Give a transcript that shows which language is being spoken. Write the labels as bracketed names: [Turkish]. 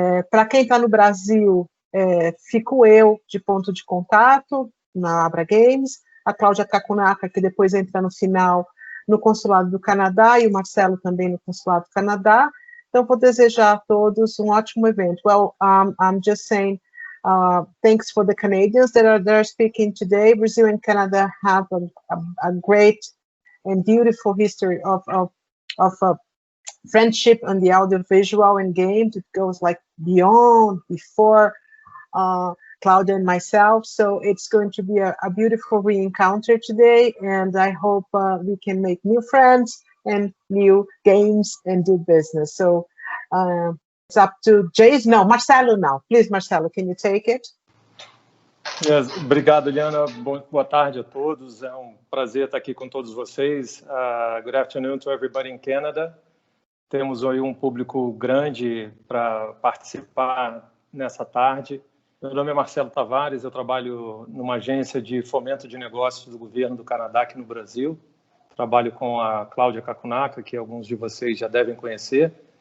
[Portuguese] Para quem está no Brasil, fico eu de ponto de contato na AbraGames, a Cláudia Kakunaka, que depois entra no final no Consulado do Canadá, e o Marcelo também no Consulado do Canadá. Então, vou desejar a todos um ótimo evento. [English] Well, I'm just saying, thanks for the Canadians that are speaking today. Brazil and Canada have a great and beautiful history of friendship on the audiovisual and games. It goes like beyond, before Claudia and myself. So it's going to be a beautiful re-encounter today, and I hope we can make new friends and new games and do business. So it's up to Jason. No, Marcelo now. Please, Marcelo, can you take it? [Portuguese] Yes. Obrigado, Eliana. Boa tarde a todos. É um prazer estar aqui com todos vocês. [English] Good afternoon to everybody in Canada. [Portuguese] Temos aí um público grande para participar nessa tarde. Meu nome é Marcelo Tavares, eu trabalho numa agência de fomento de negócios do governo do Canadá aqui no Brasil. Trabalho com a Cláudia Kakunaka, que alguns de vocês já devem conhecer.